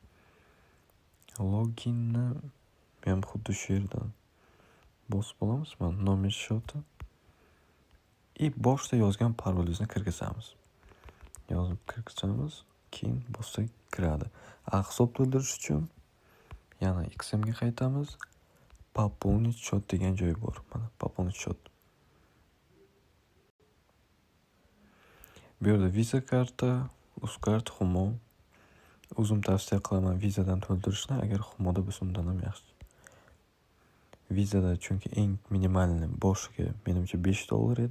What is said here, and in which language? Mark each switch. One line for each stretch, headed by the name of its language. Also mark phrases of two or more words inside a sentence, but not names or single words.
Uzbek: Loginni ham xuddi shu yerdan bosib olamiz. Mana nomer shoti. Boshda yozgan parolingizni kirgizamiz. Yozib kirgizamiz, keyin bossak kiradi. Hisob to'ldirish uchun yana XM ga qaytamiz.
Russian: Пополнить счет
Uzbek: degan joy bor. Mana
Russian: пополнить счет.
Uzbek: Bu yerda Visa karta, Uzcard, Humo. O'zim tavsiya qilaman Visadan to'ldirishni, agar Humoda bo'lsa undan ham yaxshi. Visada chunki eng minimalni boshiga menimcha $5 edi.